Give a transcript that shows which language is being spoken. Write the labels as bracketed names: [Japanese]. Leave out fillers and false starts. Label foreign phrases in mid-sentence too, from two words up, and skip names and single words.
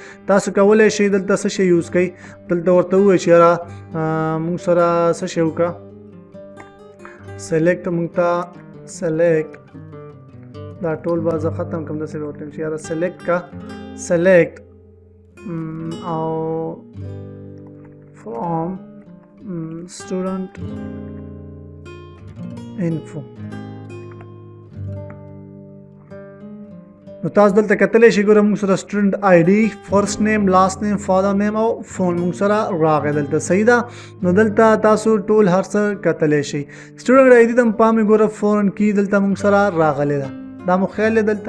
[Pashto] تاسو کولی شئ دلته څه شی یوز کوئ دلته ورته ووایئ چې یاره موږ سره څه شی وکړه سلیکټ موږ ته سلیکټ دا ټول به زه ختم کړم داسې به ورته یم چې یاره سلیکټ کا سلیکټ او [English] from student info. [Pashto] نو تاسو دلته کتلی شئ ګوره موږ سره [English] student ID first name last name father name [Pashto] او فون موږ سره راغی دلته صحیح ده. نو دلته تاسو ټول هر څه کتلی شئ. [English] student ID [Pashto] ته پام یې ګوره [English] foreign key [Pashto] دلته موږ سره راغلی ده دا مو خیال دی دلته.